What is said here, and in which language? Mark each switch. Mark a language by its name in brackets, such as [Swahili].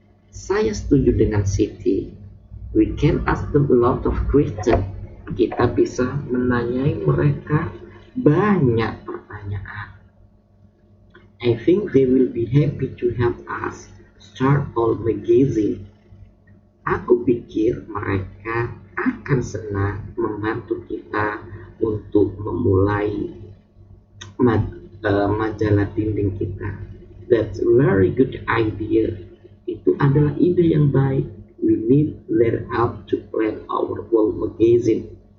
[Indonesian] Saya setuju dengan Siti. [English] We can ask them a lot of questions. [Indonesian] Kita bisa menanyai mereka banyak pertanyaan. [English] I think they will be happy to help us start our magazine. [Indonesian] Aku pikir mereka akan senang membantu kita untuk memulai majalah dinding kita. [English] That's a very good idea. [Indonesian] Itu adalah ide yang baik. [English] We need their help to plan our whole magazine.